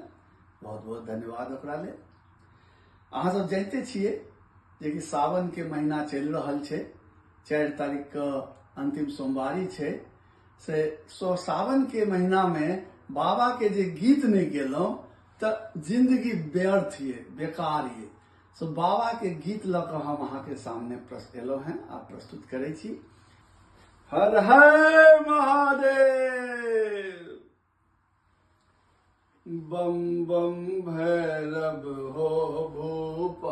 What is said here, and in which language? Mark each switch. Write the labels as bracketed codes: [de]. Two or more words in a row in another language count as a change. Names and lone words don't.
[mai] बहुत बहुत धन्यवाद ओकरा ले। अहाँ सब जानते छिए जे कि सावन के महीना चलि रहल छै। 4 तारीख के अंतिम सोमवारी छै से सावन के महीना में बाबा के जे गीत नहीं गेलौं त जिंदगी व्यर्थ ये, बेकार ये। सो बाबा के गीत लक हम अहाँ के सामने एलौ हैं आ प्रस्तुत करे छी। हर हर महादेव, बम बम भैरव हो भूपाल।